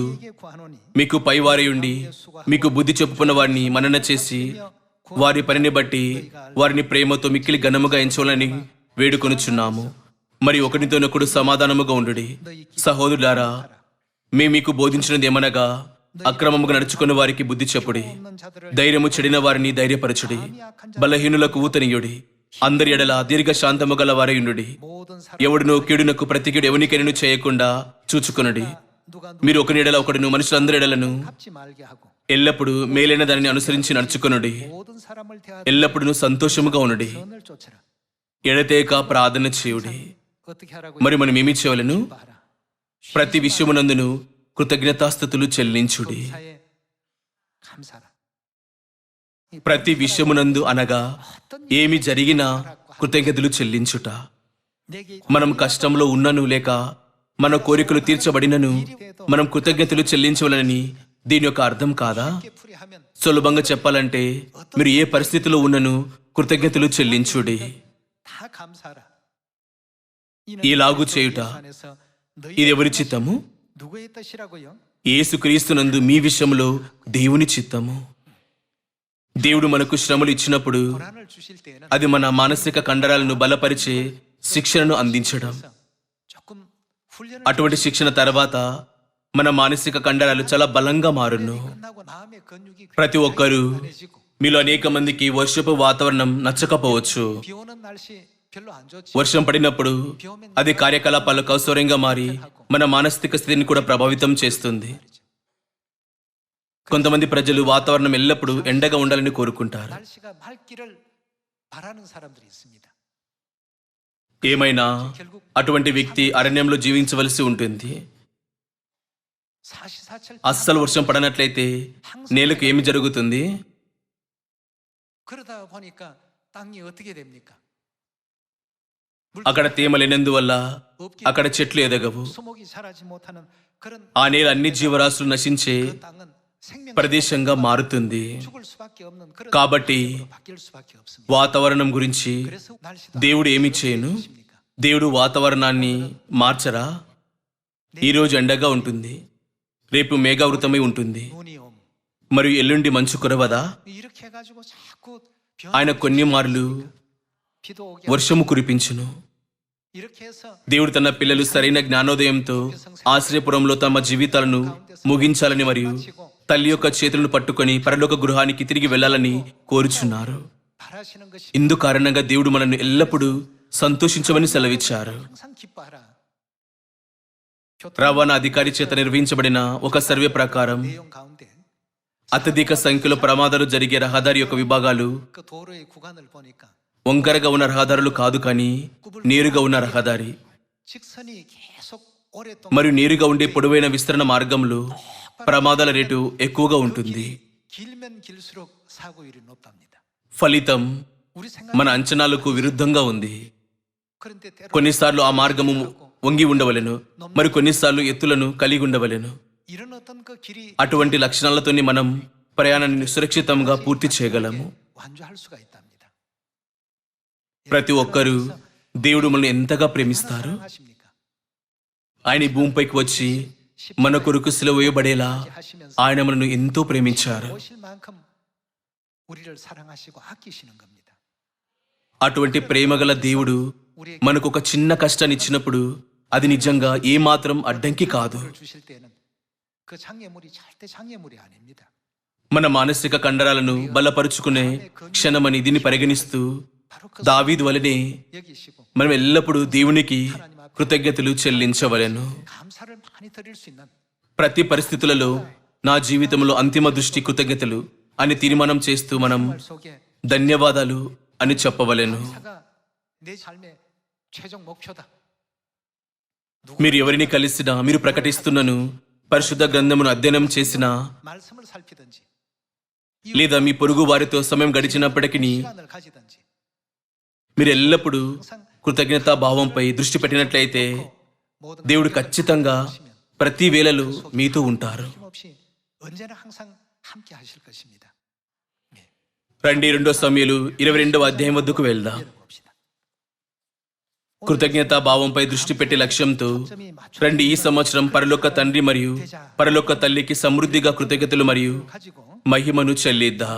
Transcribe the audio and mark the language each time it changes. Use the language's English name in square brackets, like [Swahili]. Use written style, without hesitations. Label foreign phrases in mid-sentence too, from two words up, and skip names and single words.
[Korean] 이게 구하노니 [Telugu] మీకు పైవారి ఉండి మీకు బుద్ధి చెప్పుకున్న వారిని మనన చేసి వారి పనిని బట్టి వారిని ప్రేమతో మిక్కిలి ఘనముగా ఎంచవాలని వేడుకొనుచున్నాము. మరి ఒకరితోనొకడు సమాధానముగా ఉండుడి. సహోదరులారా, మీకు బోధించినది ఏమనగా అక్రమముగా నడుచుకున్న వారికి బుద్ధి చెప్పుడి, [Korean] 없는 자들을 [Telugu] ధైర్యము చెడిన వారిని ధైర్యపరచుడి, బలహీనులకు ఊతనీయుడి, అందరి ఎడల దీర్ఘ శాంతము గల వారైయుండుడి. [Korean] 모든 사람 [Telugu] ఎవడును కీడునకు ప్రతి కీడు ఎవనికైనను చేయకుండా చూచుకొనుడి. [Korean] 누가 [Telugu] మీరు ఒకని ఎడల ఒకడును మనుషులందరి ఎడలను [Korean] 갚지 말게 하고 [Telugu] ఎల్లప్పుడూ మేలైన దానిని అనుసరించి నడుచుకొనుడి. [Korean] 모든 사람을 대하여 [Telugu] ఎల్లప్పుడూ సంతోషముగా ఉండుడి. [Korean] 선을 쫓아라. [Telugu] ఎడతేక ప్రార్థన చేయుడి. [Korean] 어떻게 하라고 [Telugu] మరి మనం ఏమి చేయవలెను? [Korean] 봐라. [Telugu] ప్రతి విషయమునందును కృతజ్ఞతాస్థుతులు చెల్లించుడి. [Korean] 사에 감사라. [Telugu] ప్రతి విషయమునందు అనగా ఏమి జరిగినా కృతజ్ఞతలు చెల్లించుట. [Korean] 내게 [Telugu] మనం కష్టంలో ఉన్నను లేక మన కోరికలు తీర్చబడినను మనం కృతజ్ఞతలు చెల్లించవలనని దీని యొక్క అర్థం కాదా? [Korean] 이렇게 풀이하면 [Telugu] సులభంగా చెప్పాలంటే మీరు ఏ పరిస్థితిలో ఉన్నను కృతజ్ఞతలు చెల్లించుడి. [Korean] 다 감사라. [Telugu] 이లాగు చేయుట ఇది ఎవరి చిత్తము? [Korean] 누구의 뜻이라고요? [Telugu] యేసుక్రీస్తునందు మీ విషయంలో దేవుని చిత్తము. దేవుడు మనకు శ్రమలు ఇచ్చినప్పుడు [Korean] 고난을 주실 때에는 [Telugu] అది మన మానసిక కండరాలను బలపరిచే శిక్షణను అందించడం. [Korean] 조금 훈련을 [Telugu] అటువంటి శిక్షణ తర్వాత మన మానసిక కండరాలు చాలా బలంగా మారును. [Korean] 끝나고 마음의 근육이 [Telugu] ప్రతి ఒక్కరూ [Korean] 편해지고 [Telugu] మీలో అనేక మందికి వర్షపు వాతావరణం నచ్చకపోవచ్చు. [Korean] 비 오는 날씨 별로 안 좋지. [Telugu] వర్షం పడినప్పుడు అది కార్యకలాపాలకు అవసరంగా మారి మన మానసిక స్థితిని కూడా ప్రభావితం చేస్తుంది. కొంతమంది ప్రజలు వాతావరణం ఎల్లప్పుడూ ఎండగా ఉండాలని కోరుకుంటారు. [Korean] 날씨가 맑기를 바라는 사람들이 있습니다. [Telugu] ఏమైనా అటువంటి వ్యక్తి అరణ్యంలో జీవించవలసి ఉంటుంది. [Korean] 사시사철 [Telugu] అస్సలు వర్షం పడనట్లయితే నేలకు ఏమి జరుగుతుంది? [Korean] 그러다 보니까 땅이 어떻게 됩니까? [Telugu] అక్కడ తేమ లేనందువల్ల అక్కడ చెట్లు ఎదగవు. [Korean] 수목이 자라지 못하는 그런 [Telugu] ఆ నేల అన్ని జీవరాశులు నశించే [Korean] 그 땅은 생명 [Telugu] ప్రదేశంగా మారుతుంది. [Korean] 죽을 수밖에 없는 그런 [Telugu] కాబట్టి [Korean] 상태로 바뀔 수밖에 없습니다. [Telugu] వాతావరణం గురించి [Korean] 그래서 날씨도 [Telugu] దేవుడు ఏమి చేయను? దేవుడు వాతావరణాన్ని మార్చరా? ఈరోజు ఎండగా ఉంటుంది, రేపు మేఘావృతమై ఉంటుంది, [Korean] 눈이 옴 [Telugu] మరియు ఎల్లుండి మంచు కురవదా? [Korean] 이렇게 해가지고 자꾸 [Telugu] ఆయన కొన్ని మార్లు [Korean] 비도 오게 [Telugu] వర్షము కురిపించును. [Korean] 이렇게 해서 [Telugu] దేవుడు తన పిల్లలు సరైన జ్ఞానోదయంతో ఆశ్రయపురంలో తమ జీవితాలను ముగించాలని మరియు తల్లి యొక్క చేతులను పట్టుకొని పరలోక గృహానికి తిరిగి వెళ్ళాలని కోరుచున్నారు. [Korean] 바라시는 것이 [Telugu] ఇందు కారణంగా దేవుడు మనల్ని ఎల్లప్పుడూ సంతోషించమని సెలవిచ్చారు. [Korean] 항상 기뻐하라. [Telugu] రవాణా అధికారి చేత నిర్వహించబడిన ఒక సర్వే ప్రకారం [Korean] 내용 가운데 [Telugu] అత్యధిక సంఖ్యలో ప్రమాదాలు జరిగే రహదారి యొక్క విభాగాలు [Korean] 그 도로의 구간을 보니까 [Telugu] వంకరగా ఉన్న రహదారులు కాదు, కానీ నేరుగా ఉన్న రహదారి [Korean] 직선이 계속 오랫동안 [Telugu] మరియు నేరుగా ఉండే పొడవైన విస్తరణ మార్గంలో ప్రమాదాల రేటు ఎక్కువగా ఉంటుంది. [Korean] 길면 길수록 사고율이 높답니다. [Telugu] ఫలితం [Korean] 우리 생각 [Telugu] మన అంచనాలకు విరుద్ధంగా ఉంది. [Korean] 그런데 때로 [Telugu] కొన్నిసార్లు ఆ మార్గము వంగి ఉండవలెను, మరి కొన్నిసార్లు ఎత్తులను కలిగి ఉండవలెను. [Korean] 이런 어떤 그 길이 [Telugu] అటువంటి లక్షణాలతోని మనం ప్రయాణాన్ని సురక్షితంగా పూర్తి చేయగలము. [Korean] 완주할 수가 있답니다. [Telugu] ప్రతి ఒక్కరూ దేవుడు మనల్ని ఎంతగా ప్రేమిస్తారు. [Korean] 하십니까? [Telugu] ఆయన ఈ భూమిపైకి వచ్చి మన కొరకు సిలువ వేయబడేలా [Korean] 하시면서 [Telugu] ఆయన మనల్ని ఎంతో ప్రేమించారు. [Korean] 오실 만큼 우리를 사랑하시고 아끼시는 겁니다. [Telugu] అటువంటి ప్రేమగల దేవుడు మనకు ఒక చిన్న కష్టాన్ని ఇచ్చినప్పుడు అది నిజంగా ఏమాత్రం అడ్డంకి కాదు. [Korean] 을 주실 때는 그 장애물이 절대 장애물이 아닙니다. [Telugu] మన మానసిక కండరాలను బలపరుచుకునే క్షణమని దీన్ని పరిగణిస్తూ [Korean] 바로 그 [Telugu] దావీదు వలనే [Korean] 여기시고 [Telugu] మనం ఎల్లప్పుడూ దేవునికి కృతజ్ఞతలు చెల్లించవలెను. [Korean] 감사를 많이 드릴 수 있는 [Telugu] ప్రతి పరిస్థితులలో నా జీవితంలో అంతిమ దృష్టి కృతజ్ఞతలు అని తీర్మానం చేస్తూ మనం [Korean] 말 속에 [Telugu] ధన్యవాదాలు అని చెప్పవలెను. [Korean] 감사가 내 삶의 최종 목표다. [Telugu] మీరు ఎవరిని కలిసినా, మీరు ప్రకటిస్తున్నను, పరిశుద్ధ గ్రంథమును అధ్యయనం చేసినా, [Korean] 말씀을 살피든지 [Telugu] లేదా మీ పొరుగు వారితో సమయం గడిచినప్పటికీ [Korean] 시간을 가지든지 [Telugu] మీరు ఎల్లప్పుడూ కృతజ్ఞతా భావంపై దృష్టి పెట్టినట్లయితే [Korean] 모든 [Telugu] దేవుడు ఖచ్చితంగా ప్రతి వేళలో మీతో ఉంటారు. [Korean] 힘없이 언제나 항상 함께 하실 것입니다. [Telugu] రండి 2 సమూయేలు 22వ అధ్యాయం వద్దకు వెళ్దాం. [Korean] 봅시다. [Telugu] కృతజ్ఞతా భావంపై దృష్టి పెట్టే లక్ష్యంతో రండి ఈ సంవత్సరం పరలోక తండ్రి మరియు పరలోక తల్లికి సమృద్ధిగా కృతజ్ఞతలు మరియు [Korean] 가지고 [Telugu] మహిమను చెల్లిద్దాం.